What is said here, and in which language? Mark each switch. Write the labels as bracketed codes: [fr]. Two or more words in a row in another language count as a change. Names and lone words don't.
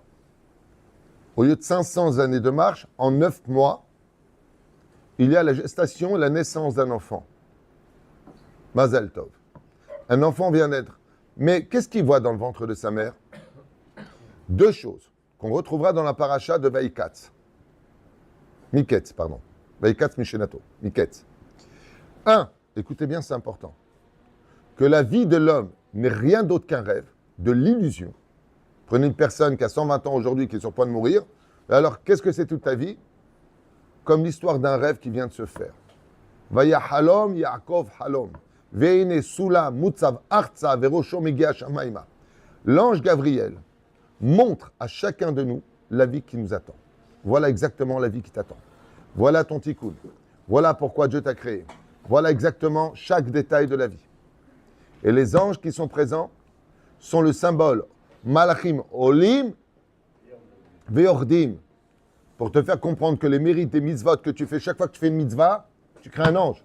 [fr] Au lieu de 500 années de marche, en 9 mois, il y a la gestation et la naissance d'un enfant. Mazal Tov. Un enfant vient naître. Mais qu'est-ce qu'il voit dans le ventre de sa mère? Deux choses qu'on retrouvera dans la paracha de Vaikatz. [he] Miketz, pardon. וייקץ משנתו. Miketz. [fr] Un, écoutez bien, c'est important. Que la vie de l'homme n'est rien d'autre qu'un rêve, de l'illusion. Prenez une personne qui a 120 ans aujourd'hui, qui est sur le point de mourir. Alors, qu'est-ce que c'est toute ta vie? Comme l'histoire d'un rêve qui vient de se faire. [he] ויחלם יעקב חלום. והנה סלם מצב ארצה וראשו מגיע השמימה. [fr] L'ange Gabriel montre à chacun de nous la vie qui nous attend. voilà exactement la vie qui t'attend. Voilà ton tikkun. Voilà pourquoi Dieu t'a créé. Voilà exactement chaque détail de la vie. Et les anges qui sont présents sont le symbole [he] מלאכים עולים ויורדים, [fr] pour te faire comprendre que les mérites des mitzvot que tu fais, chaque fois que tu fais une mitzvah, tu crées un ange.